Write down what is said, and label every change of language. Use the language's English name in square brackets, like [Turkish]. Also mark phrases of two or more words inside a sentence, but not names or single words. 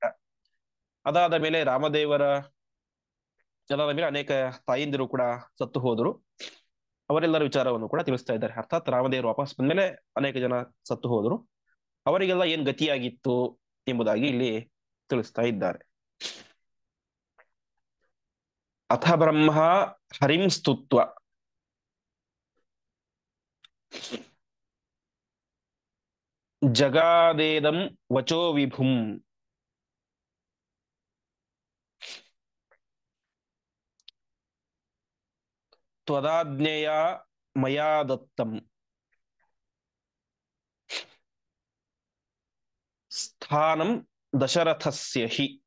[Kannada] ಅದಾದ ಮೇಲೆ ಅದಾದ ಮೇಲೆ ಅನೇಕ ತಾಯಿಂದಿರು ಕೂಡ ಸತ್ತು ಹೋದರು. ಅವರೆಲ್ಲರ ವಿಚಾರವನ್ನು ಕೂಡ ತಿಳಿಸ್ತಾ ಇದ್ದಾರೆ. ಅರ್ಥಾತ್ ರಾಮದೇವರು ವಾಪಸ್ ಬಂದ್ಮೇಲೆ ಅನೇಕ ಜನ ಸತ್ತು ಹೋದರು. ಅವರಿಗೆಲ್ಲ ಏನ್ ಗತಿಯಾಗಿತ್ತು ಎಂಬುದಾಗಿ ಇಲ್ಲಿ ತಿಳಿಸ್ತಾ ಇದ್ದಾರೆ. [Sanskrit] ಅಥ ಬ್ರಹ್ಮ ಹರಿಂ ಸ್ತುತ್ವ, ಜಗಾದೇದಂ ವಚೋ ವಿಭುಂ ತ್ವದಾಜ್ಞೆಯ ಮಯಾ ದತ್ತಂ ಸ್ಥಾನಂ ದಶರಥಸ್ಯ ಹಿ.